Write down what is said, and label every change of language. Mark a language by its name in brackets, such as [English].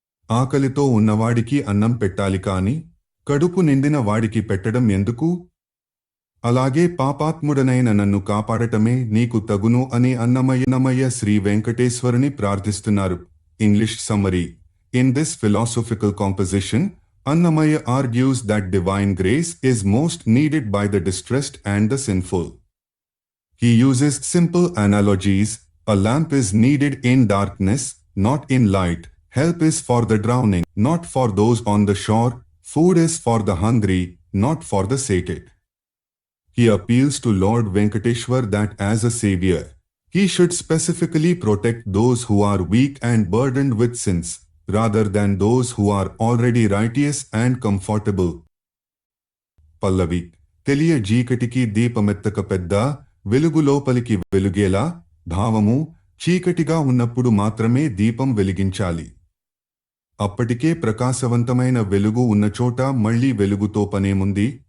[Telugu] ఆకలితో ఉన్నవాడికి అన్నం పెట్టాలి కాని కడుపు నిండిన వాడికి పెట్టడం ఎందుకు? అలాగే పాపాత్ముడనైన నన్ను కాపాడటమే నీకు తగును అని అన్నమయ్య శ్రీ వెంకటేశ్వరుని ప్రార్థిస్తున్నారు. [English] English summary. In this philosophical composition, Annamaya argues that divine grace is most needed by the distressed and the sinful. He uses simple analogies. A lamp is needed in darkness, not in light. Help is for the drowning, not for those on the shore. Food is for the hungry, not for the sated. He appeals to Lord Venkateshwar that as a savior, he should specifically protect those who are weak and burdened with sins, rather than those who are already righteous and comfortable. [Telugu] పల్లవి తెలియ జీకటికి దీపమెత్తక పెద్ద వెలుగు లోపలికి వెలుగేలా భావము చీకటిగా ఉన్నప్పుడు మాత్రమే దీపం వెలిగించాలి. అప్పటికే ప్రకాశవంతమైన వెలుగు ఉన్నచోట మళ్లీ వెలుగుతో పనేముంది?